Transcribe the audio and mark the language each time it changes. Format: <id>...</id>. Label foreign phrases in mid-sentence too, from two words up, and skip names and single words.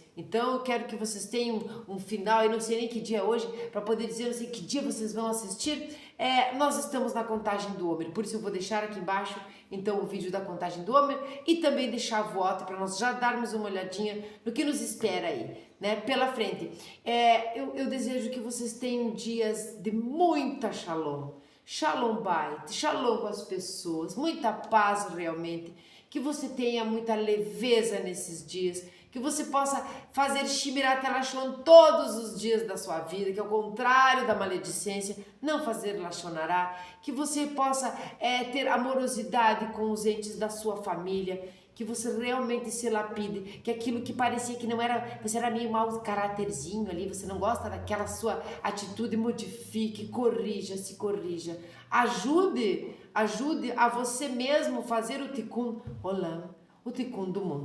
<pt>Então eu quero que vocês tenham um final, eu não sei nem que dia é hoje, para poder dizer, não sei que dia vocês vão assistir. Nós estamos na contagem do Homer, por isso eu vou deixar aqui embaixo então o vídeo da contagem do Homer e também deixar a voto para nós já darmos uma olhadinha no que nos espera aí, né, pela frente. Eu desejo que vocês tenham dias de muita shalom,</pt> <he>שלום בית,</he> <pt>shalom com as pessoas, muita paz realmente, que você tenha muita leveza nesses dias, que você possa fazer</pt> <he>שמירת לשון</he> <pt>todos os dias da sua vida, que é o contrário da maledicência, não fazer</pt> <he>לשון הרע,</he> <pt>que você possa ter amorosidade com os entes da sua família, que você realmente se lapide, que aquilo que parecia que não era, você era meio mau caráterzinho ali, você não gosta daquela sua atitude, modifique, se corrija, ajude a você mesmo fazer o</pt> <he>תיקון עולם,</he> <pt>o Tikkun do mundo.</pt>